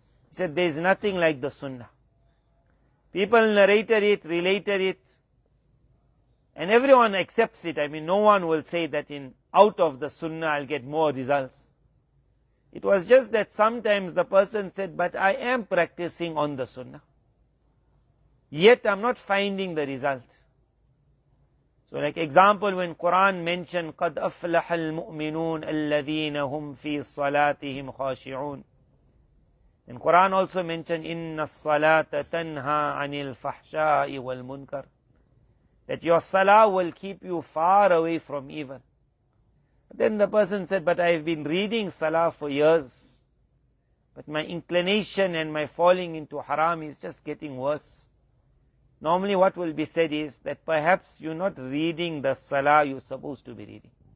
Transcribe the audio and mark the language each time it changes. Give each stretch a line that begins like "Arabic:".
English: He said there is nothing like the sunnah. People narrated it, related it, and everyone accepts it. I mean, no one will say that out of the sunnah I'll get more results. It was just that sometimes the person said, but I am practicing on the sunnah, yet I'm not finding the result. So like example, when Quran mentioned,
Arabic: قَدْ أَفْلَحَ الْمُؤْمِنُونَ الَّذِينَ هُمْ فِي صَلَاتِهِمْ خَاشِعُونَ.
English: And Quran also mentioned,
Arabic: إِنَّ الصَّلَاةَ تَنْهَا عَنِ الْفَحْشَاءِ وَالْمُنْكَرِ.
English: That your salah will keep you far away from evil. But then the person said, but I've been reading salah for years, but my inclination and my falling into haram is just getting worse. Normally what will be said is that perhaps you're not reading the salah you're supposed to be reading.